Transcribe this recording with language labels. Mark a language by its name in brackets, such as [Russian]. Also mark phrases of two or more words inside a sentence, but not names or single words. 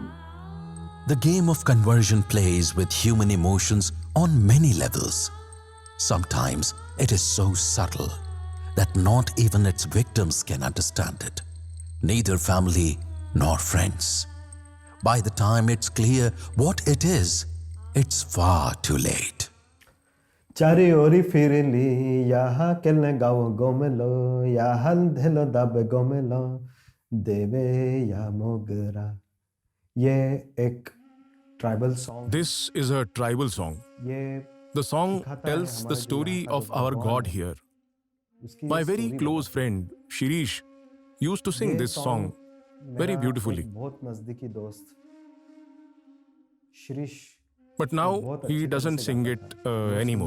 [English] The game of conversion plays with human emotions on many levels. Sometimes it is so subtle that not even its victims can understand it. Neither family nor friends. By the time it's clear what it is, it's far too late. Chari ori firili yaha kelne gawo gomelo yahal dhelo dabe gomelo deve ya mogra. [Hindi] ये एक [English] tribal song. This is a tribal song. The song tells the story of our God here. My very close friend Shirish used to sing this song very beautifully. But now he doesn't sing it anymore.